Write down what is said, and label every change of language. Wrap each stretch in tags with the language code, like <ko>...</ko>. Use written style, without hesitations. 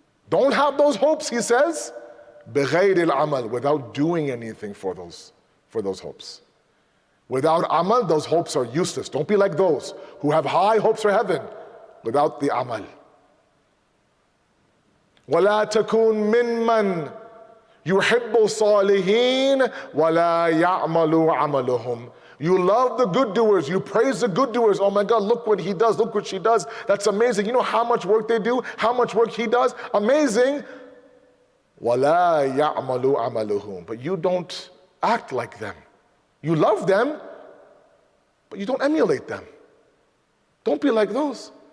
<en>Don't have those hopes, he says.</en> <ar>بغير العمل,</ar> <en>without doing anything for those hopes. Without amal, those hopes are useless. Don't be like those who have high hopes for heaven without the amal.</en> <ar>ولا تكون ممن يحب الصالحين ولا يعمل عملهم.</ar> <en>You love the good doers, you praise the good doers. Oh my God, look what he does, look what she does. That's amazing. You know how much work they do, how much work he does? Amazing.</en> <ar>ولا يعمل عملهم.</ar> <en>But you don't act like them. You love them, but you don't emulate them. Don't be like those.</en>